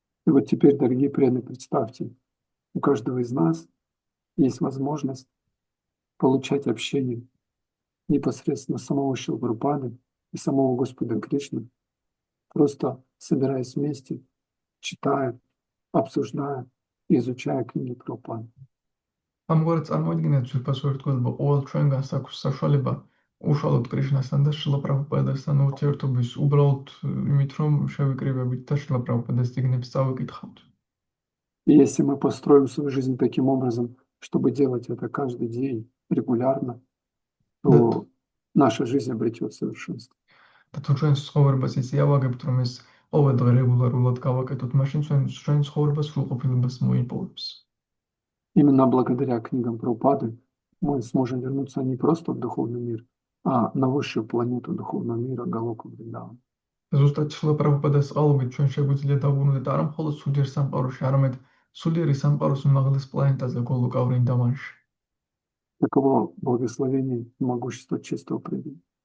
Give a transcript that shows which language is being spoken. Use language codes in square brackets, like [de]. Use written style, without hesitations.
[ru] И вот теперь, дорогие преданные, представьте, у каждого из нас есть возможность получать общение непосредственно самого Шрилы Прабхупады и самого Господа Кришны, просто собираясь вместе, читая, обсуждая и изучая книги Прабхупады. [ka] ამგვარად წარმოიდგინეთ ძვირფას ერთგულება ყოველ ჩვენგანს აქვს საშუალება უშუალოდ კრიშნასთან და შრილა პრაბჰუპადასთან ურთიერთობის უბრალოდ იმით, რომ შევიკრიბებით და შრილა პრაბჰუპაdas წიგნებს წავიკითხავთ. [ru] И если мы построим свою жизнь таким образом, чтобы делать это каждый день регулярно, то наша жизнь обретет совершенство. [ka] და თუ ჩვენ ცხოვრებას ისე ავაგებთ, რომ ეს ყოველ დღე რეგულარულად გავაკეთოთ, მაშინ ჩვენ ცხოვრებას სრულყოფილებას მოიპოვებს. [ru] Именно благодаря книгам Прабхупады мы сможем вернуться не просто в духовный мир, а на высшую планету духовного мира Галоку Вриндавана. [ka] ზუსტად შრილა პრაბჰუპადას წყალობით ჩვენ შეგვიძლია დავუბრუნდეთ არა მხოლოდ სულიერ სამყაროში, არამედ სულიერი სამყაროს უმაღლეს პლანეტაზე გოლოკა ვრინდავანში. [ru] Таково благословение и могущество чистого преданного.